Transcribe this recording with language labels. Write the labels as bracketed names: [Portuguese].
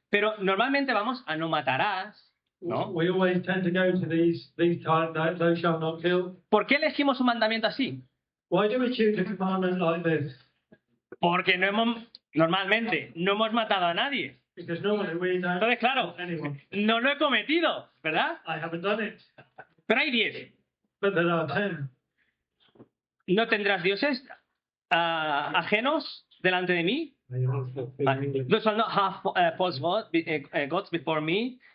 [Spanish] Pero normalmente vamos a no matarás. ¿No? [English] We always tend to go to these type, thou shalt not kill. [Spanish] ¿Por qué elegimos un mandamiento así? [English] Why do we choose a commandment like this? [Spanish] Porque normalmente no hemos matado a nadie. [English] Because normally we don't. [Spanish] Entonces, claro, [English] Anyone. [Spanish] no lo he cometido, ¿verdad? [English] I haven't done it. [Spanish] Pero hay 10. [English] But there are 10. [Spanish] No tendrás dioses ajenos delante de mí. [English] Thou shalt not have false gods before me.